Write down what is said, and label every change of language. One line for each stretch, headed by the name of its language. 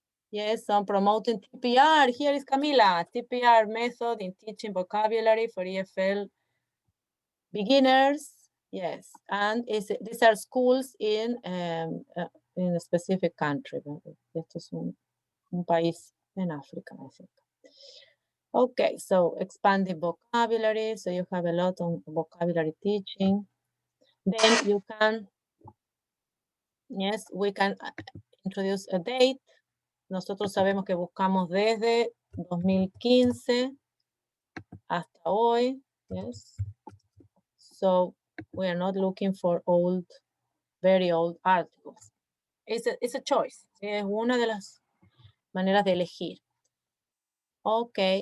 English: Yes, on promoting TPR. Here is Camila, TPR method in teaching vocabulary for EFL beginners. Yes, and these are schools in a specific country.
Spanish: Esto es un país en África,
English: I think. Okay, so expanding vocabulary. So you have a lot on vocabulary teaching. Then you can, yes, we can introduce a date.
Spanish: Nosotros sabemos que buscamos desde 2015 hasta hoy.
English: Yes. So we are not looking for old, very old articles. It's a choice.
Spanish: Es una de las maneras de elegir. Ok.